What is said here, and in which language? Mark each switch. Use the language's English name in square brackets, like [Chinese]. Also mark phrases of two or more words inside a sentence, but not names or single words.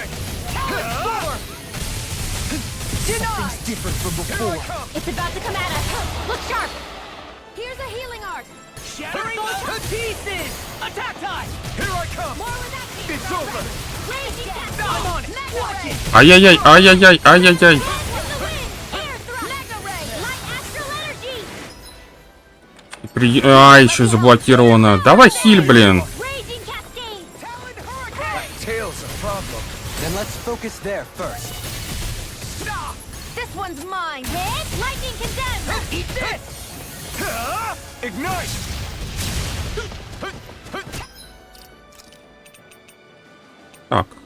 [English] Talon Storm! Something's different from before. It's about to come at us! Look sharp! Here's a healing art! Shattering to pieces! Attack time! Here I come! More with that came It's from. over! Raging cascade! I'm on it! Mega Watch ray! it! [Russian] Ай-яй-яй, ай-яй-яй, ай-яй-яй. [English] Dance in the wind! Air thrust! Mega ray! Light astral energy! [Russian] А, еще заблокировано. Давай хиль, блин. [English] Raging cascade! Talon Hurricane! Tail's a problem. Then let's focus there first. Stop! This one's mine! Hit! Lightning condemned! Eat this! Ignite! [Russian] Так,